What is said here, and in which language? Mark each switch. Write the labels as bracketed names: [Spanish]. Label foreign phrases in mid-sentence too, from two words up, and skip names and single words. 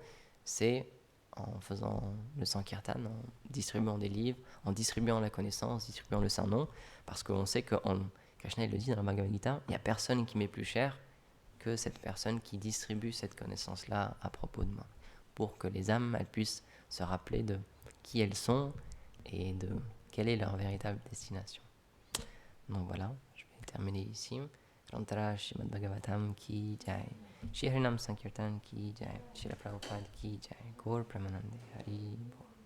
[French] C'est en faisant le Sankirtan, en distribuant des livres, en distribuant la connaissance, distribuant le Saint-Nom, parce qu'on sait que, Krishna il le dit dans la Bhagavad Gita, il n'y a personne qui m'est plus cher que cette personne qui distribue cette connaissance-là à propos de moi, pour que les âmes elles puissent se rappeler de qui elles sont et de quelle est leur véritable destination. Donc voilà, je vais terminer ici. [Hindi] रन्तर श्रीमद् भागवतम् की जय श्री हरिनाम संकीर्तन की जय श्री प्रभुपाद की जय गौर प्रेमानन्दे हरि बोल.